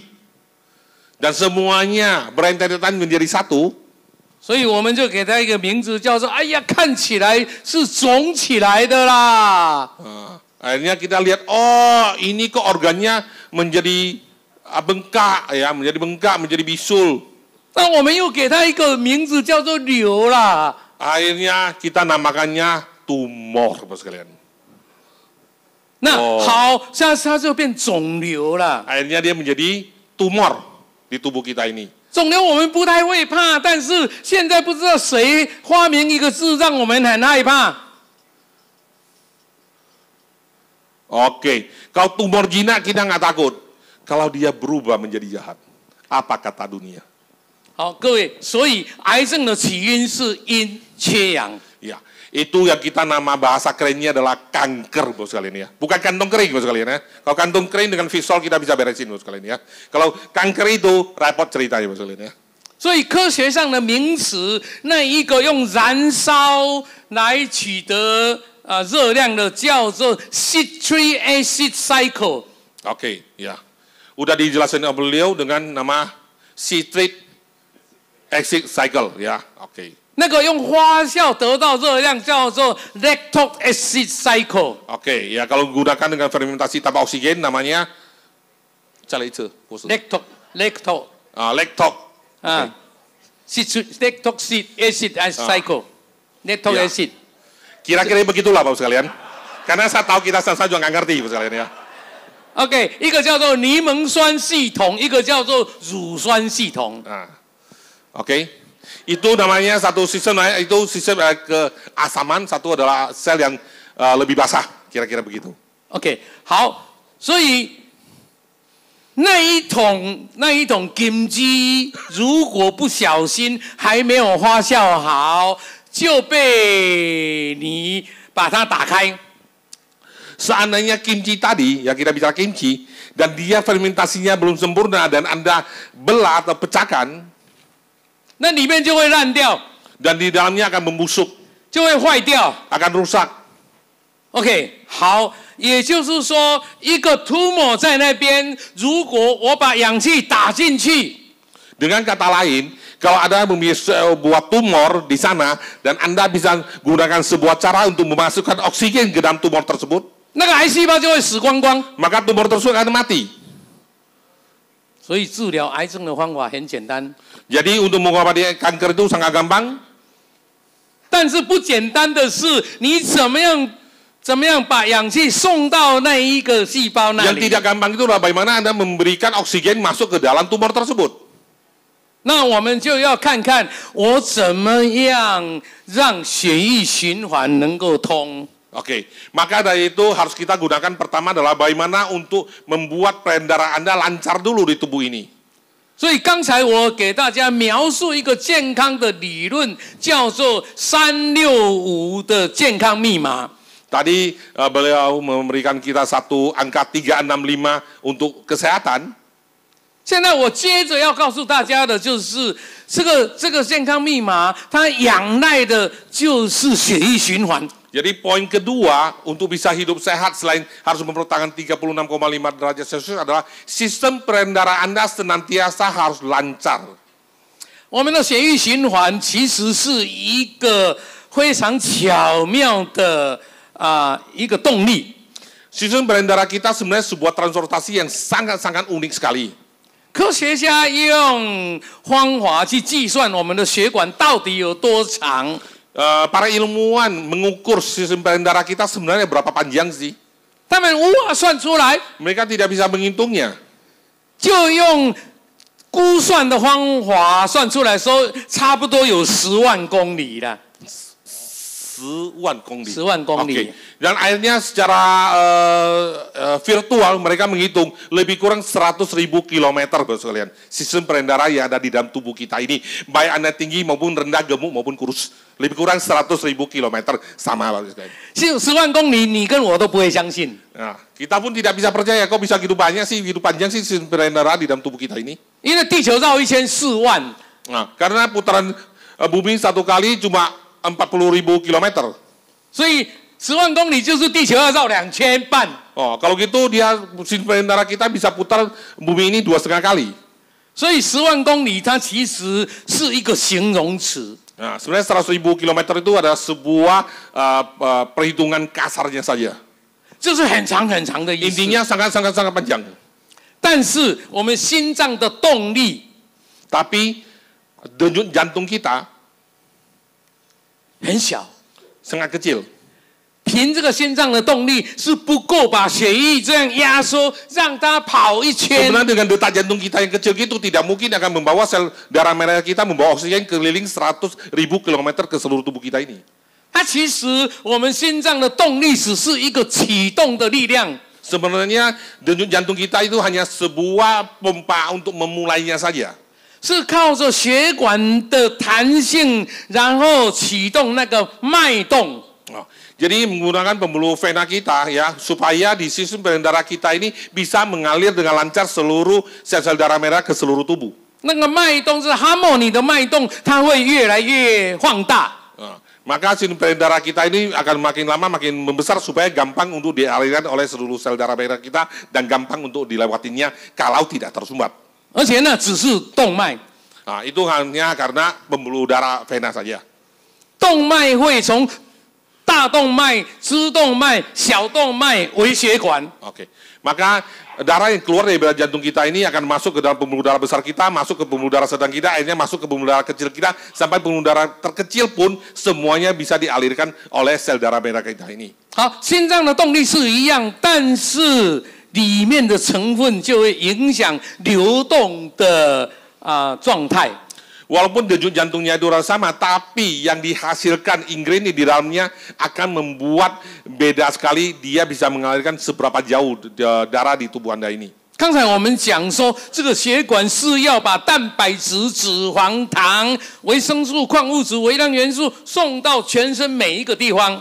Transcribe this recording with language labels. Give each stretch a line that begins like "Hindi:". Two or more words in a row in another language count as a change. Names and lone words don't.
Indonesian: Dan semuanya berentetan menjadi satu.
Chinese: 所以我们就给他一个名字，叫做“哎呀，看起来是肿起来的啦
Indonesian: Akhirnya kita lihat, oh ini kok organnya menjadi bengkak ya, menjadi bengkak, menjadi bisul. ”。
Chinese: 那我们又给他一个名字，叫做“瘤”啦。
Indonesian: Akhirnya kita namakannya tumor, Bapak sekalian.
Chinese: 那好，现在它就变肿瘤了。
Indonesian: Akhirnya dia menjadi tumor di tubuh kita ini.
Chinese: 肿瘤我们不太会怕，但是现在不知道谁发明一个字让我们很害怕。
Indonesian: Oke, kalau tumor jinak kita nggak takut. Kalau dia berubah menjadi jahat, apa kata dunia?
Chinese: 好，各位，所以癌症的起因是因缺氧。
Indonesian: Ya, itu yang kita nama bahasa kerennya adalah kanker, Bos sekalian ya. Bukan kantong kering, Bos sekalian ya. Kalau kantong kering dengan visol kita bisa beresin, Bos sekalian ya. Kalau kanker itu repot ceritanya, Bos sekalian ya.
Chinese: 所以科学上的名词，那一个用燃烧来取得热量的叫做
English: citric acid cycle。
Indonesian: Oke, ya. Udah dijelasin oleh beliau dengan nama
English: citric acid cycle
Indonesian: ya. Oke.
Chinese: 那个用发酵得到热量叫做
English: lactic acid cycle。
Indonesian: Oke, ya kalau gunakan dengan fermentasi tanpa oksigen namanya lactic
English: acid cycle。lactic acid。
Indonesian: Kira-kira begitulah Bapak sekalian. Karena saya tahu kita sama juga nggak ngerti Bapak sekalian ya.
Chinese: OK， 一个叫做柠檬酸系统，一个叫做乳酸系统。
Indonesian: Oke. Itu namanya satu sistem, itu sistem keasaman, satu adalah sel yang lebih basah, kira-kira begitu.
Chinese: OK， 好，所以那一桶金鸡，如果不小心还没有发酵好，就被你把它打开。
Indonesian: Seandainya kimchi tadi, ya kita bicara kimchi, dan dia fermentasinya belum sempurna dan Anda belah atau pecahkan,
Chinese: 那里面就会烂掉，
Indonesian: dan di dalamnya akan membusuk,
Chinese: 就会坏掉。
Indonesian: akan rusak.
Chinese: OK， 好，也就是说，一个 tumor 在那边，如果我把氧气打进去，
Indonesian: Dengan kata lain, kalau ada memiliki sebuah tumor di sana, dan Anda bisa gunakan sebuah cara untuk memasukkan oksigen ke dalam tumor tersebut,
Chinese: 那个癌细胞就会死光光。
Indonesian: maka tumor tersebut akan mati.
Chinese: 所以治疗癌症的方法很简单，
Indonesian: Jadi untuk mengobati kanker itu sangat gampang.
Chinese: 但是不简单的是，你怎么样把氧气送到那一个细胞那
Indonesian: Yang
Chinese: 里？
Indonesian: tidak gampang itu adalah bagaimana Anda memberikan oksigen masuk ke dalam tumor tersebut.
Chinese: 那我们就要看看我怎么样让血液循环能够通。
Indonesian: Oke, maka dari itu harus kita gunakan pertama adalah bagaimana untuk membuat peredaran Anda lancar dulu di tubuh ini.
Chinese: 所以刚才我给大家描述一个健康的理论，叫做365的健康密码。
Indonesian: Tadi beliau memberikan kita satu angka 365 untuk kesehatan.
Chinese: 现在我接着要告诉大家的就是这个健康密码，它仰赖的就是血液循环。
Indonesian: Jadi poin kedua untuk bisa hidup sehat selain harus mempertahankan 36,5 derajat Celcius adalah sistem peredaran Anda senantiasa harus lancar.
Chinese: 我们的血液循环其实是一个非常巧妙的一个动力。
Indonesian: Sistem peredaran kita sebenarnya sebuah transportasi yang sangat-sangat unik sekali.
Chinese: 科学家用方法去计算我们的血管到底有多长。
Indonesian: Para ilmuwan mengukur sistem peredaran kita sebenarnya berapa panjang sih?
Chinese: 他们无法算出来，
Indonesian: Mereka tidak bisa menghitungnya.
Chinese: 就用过估算的方法算出来说，差不多有10万公里了。 10万公里。 10万公里。
Indonesian: Okay. Dan akhirnya secara virtual mereka menghitung lebih kurang 100.000 kilometer, Bapak sekalian. Sistem peredaran yang ada di dalam tubuh kita ini, baik Anda tinggi maupun rendah, gemuk maupun kurus, lebih kurang 100.000 kilometer sama, Bapak sekalian.
Chinese: 10 万公里，你跟我都不会相信。
Indonesian: Nah, kita pun tidak bisa percaya kok bisa gitu banyak sih, gitu panjang sih sistem peredaran di dalam tubuh kita ini.
Chinese: 因为地球绕一圈4万。
Indonesian: Nah, karena putaran bumi satu kali cuma 40.000 kilometer.
Chinese: 所以10万公里就是地球要绕2圈半。
Indonesian: Oh, kalau gitu dia sistem peredaran kita bisa putar bumi ini 2,5 kali.
Chinese: 所以10万公里它其实是一个形容词。
Indonesian: Nah, sebenarnya 100.000 kilometer itu adalah sebuah perhitungan kasarnya saja.
Chinese: 这是很长很长的意思。
Indonesian: Intinya sangat panjang.
Chinese: 但是我们心脏的动力，
Indonesian: Tapi denyut jantung kita
Chinese: 很小，
Indonesian: sangat kecil.
Chinese: 凭这个心脏的动力是不够把血液这样压缩，让它跑一圈。
Indonesian: Sebenarnya dengan detak jantung kita yang kecil itu tidak mungkin akan membawa sel darah merah kita membawa oksigen keliling 100.000 kilometer ke seluruh tubuh kita ini.
Chinese: 它其实我们心脏的动力只是一个启动的力量。
Indonesian: Sebenarnya denyut jantung kita itu hanya sebuah pompa untuk memulainya saja.
Chinese: 是靠着血管的弹性，然后启动那个脉动。
Indonesian: Oh, jadi menggunakan pembuluh vena kita ya supaya di sistem darah kita ini bisa mengalir dengan lancar seluruh sel-sel darah merah ke seluruh tubuh.
Chinese: 那个脉动是哈莫尼的脉动，它会越来越放大。
Indonesian: Maka sistem darah kita ini akan makin lama makin membesar supaya gampang untuk dialirkan oleh seluruh sel darah merah kita dan gampang untuk dilewatinya kalau tidak tersumbat.
Chinese: 而且呢，只是动脉，
Indonesian: Nah, itu hanya karena pembuluh darah vena saja.
Chinese: 动脉会从大动脉、支动脉、小动脉为血管。
Indonesian: Oke. Maka darah yang keluar dari jantung kita ini akan masuk ke dalam pembuluh darah besar kita, masuk ke pembuluh darah sedang kita, akhirnya masuk ke pembuluh darah kecil kita, sampai pembuluh darah terkecil pun semuanya bisa dialirkan oleh sel darah merah kita ini.
Chinese: 好，心脏的动力是一样，但是里面的成分就会影响流动的状态。
Indonesian: Walaupun denyut jantungnya itu sama, tapi yang dihasilkan ingredient di dalamnya akan membuat beda sekali. Dia bisa mengalirkan seberapa jauh darah di tubuh Anda ini.
Chinese: 刚才我们讲说，这个血管是要把蛋白质、脂肪、糖、维生素、矿物质、微量元素送到全身每一个地方。